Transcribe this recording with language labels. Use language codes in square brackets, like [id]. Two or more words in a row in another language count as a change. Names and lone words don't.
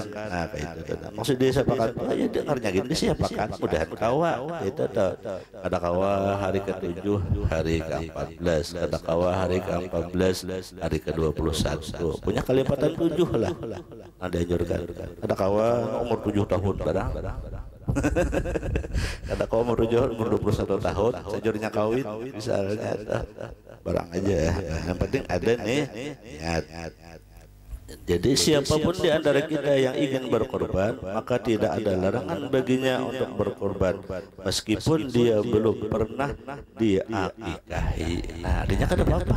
[bjn] Nah kayak itu maksud disiapkan ya dengarnya gini disiapkan mudahan kawa itu ada kawa hari ke-7 hari ke-14 ada kawa hari ke-14 hari ke-21 punya kelipatan 7 lah ada anjurkan ada kawa umur 7 tahun barang ada kawa umur 21 tahun sejurnya kawin misalnya barang aja ya. [id] Yang penting ada nih niat. Jadi siapapun di antara kita yang ingin berkorban, maka tidak ada larangan baginya untuk berkorban meskipun dia belum pernah diakikahi. Nah, artinya kan apa-apa.